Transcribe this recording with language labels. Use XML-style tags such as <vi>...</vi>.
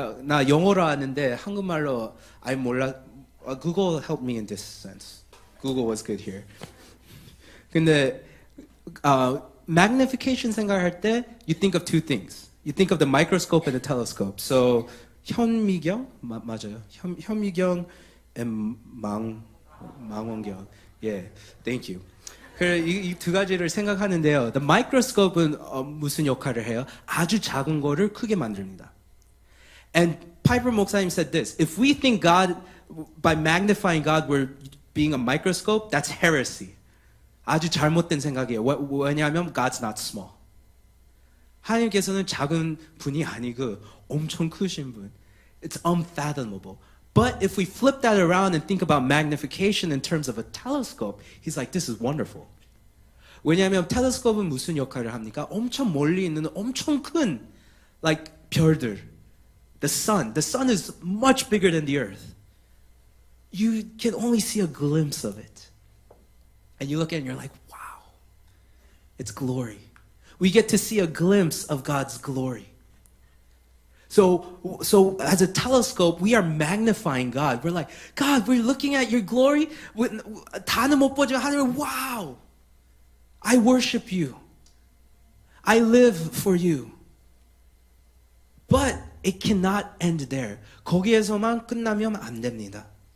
<ko>나 영어로 아는데 한국말로 몰라.</ko> <en>Google helped me in this sense. Google was good here.</en> <ko>근데</ko> <en>magnification</en> <ko>생각할 때</ko> <en>you think of two things. You think of the microscope and the telescope. So</en> <ko>현미경 맞아요. 현미경 and 망원경.</ko> <en>Yeah, thank you.</en> <ko>이 두 가지를 생각하는데요.</ko> <en>The microscope</en> <ko>은 무슨 역할을 해요? 아주 작은 거를 크게 만듭니다.</ko> <en>And Piper 목사님 said this: if we think God, by magnifying God, we're being a microscope, that's heresy.</en> <ko>아주 잘못된 생각이에요. 왜냐하면</ko> <en>God's not small.</en> <ko>하나님께서는 작은 분이 아니고 엄청 크신 분.</ko> <en>It's unfathomable. But if we flip that around and think about magnification in terms of a telescope, he's like, this is wonderful.</en> <ko>왜냐하면 텔레스코프는 무슨 역할을 합니까? 엄청 멀리 있는 엄청 큰 like 별들.</ko> <en>The sun is much bigger than the earth. You can only see a glimpse of it. And you look at it and you're like, wow. It's glory. We get to see a glimpse of God's glory. So as a telescope, we are magnifying God. We're like, God, we're looking at your glory.</en> <ko>다는 못 보지만 하나님, wow.</ko> <en>I worship you. I live for you. But it cannot end there.</en> <ko>거기에서만 끝나면 안 됩니다.</ko>